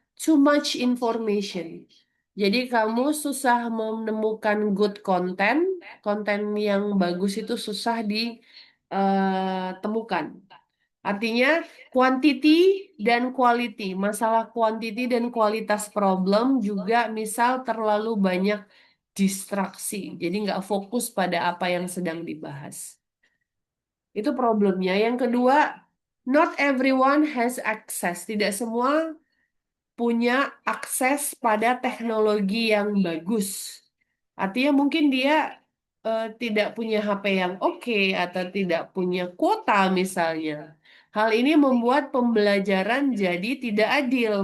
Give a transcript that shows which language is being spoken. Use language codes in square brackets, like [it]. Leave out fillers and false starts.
[en] too much information. [id] Jadi kamu susah menemukan [en] good content, [id] konten yang bagus itu susah ditemukan. Artinya quantity dan quality. Masalah quantity dan kualitas problem juga misal terlalu banyak distraksi. Jadi nggak fokus pada apa yang sedang dibahas. Itu problemnya. Yang kedua, [en] not everyone has access. [id] Tidak semua punya akses pada teknologi yang bagus. Artinya mungkin dia tidak punya HP yang oke atau tidak punya kuota misalnya. Hal ini membuat pembelajaran jadi tidak adil.